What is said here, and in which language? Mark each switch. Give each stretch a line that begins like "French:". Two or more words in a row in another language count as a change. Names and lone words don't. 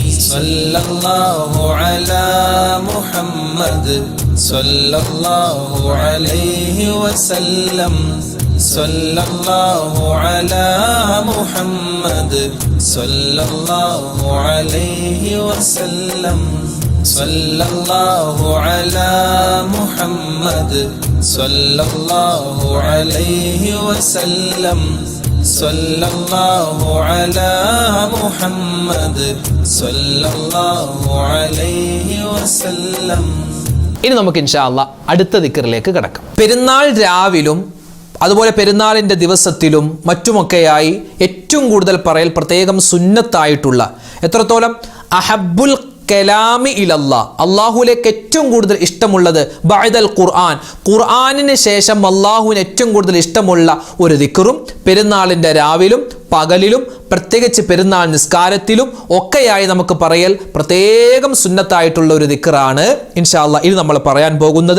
Arabic: صلى الله على محمد صلى الله عليه وسلم صلى الله على محمد صلى الله عليه وسلم صلى الله على محمد صلى الله عليه وسلم صلى الله على محمد صلى الله عليه وسلم.
Malayalam: ഇനി നമുക്ക്
Arabic: إن شاء الله
Malayalam: അടുത്ത ദിക്റിലേക്ക് കടക്കാം. പെരുന്നാൾ രാവിലും അതുപോലെ പെരുന്നാളിൻ്റെ ദിവസത്തിലും മറ്റുമൊക്കെയായി ഏറ്റവും കൂടുതൽ പറയൽ പ്രത്യേകം സുന്നത്തായിട്ടുള്ള എത്രത്തോളം
Arabic: أحب الكلام إلى الله,
Malayalam: അള്ളാഹുലേക്ക് ഏറ്റവും കൂടുതൽ ഇഷ്ടമുള്ളത്
Arabic: بعد القرآن,
Malayalam: ഖുർആനിന് ശേഷം അള്ളാഹുവിന് ഏറ്റവും കൂടുതൽ ഇഷ്ടമുള്ള ഒരു ദിക്റും പെരുന്നാളിൻ്റെ രാവിലും പകലിലും പ്രത്യേകിച്ച് പെരുന്നാൾ നിസ്കാരത്തിലും ഒക്കെയായി നമുക്ക് പറയൽ പ്രത്യേകം സുന്നത്തായിട്ടുള്ള ഒരു ദിക്റാണ്
Arabic: إن شاء الله
Malayalam: ഇത് നമ്മൾ പറയാൻ പോകുന്നത്.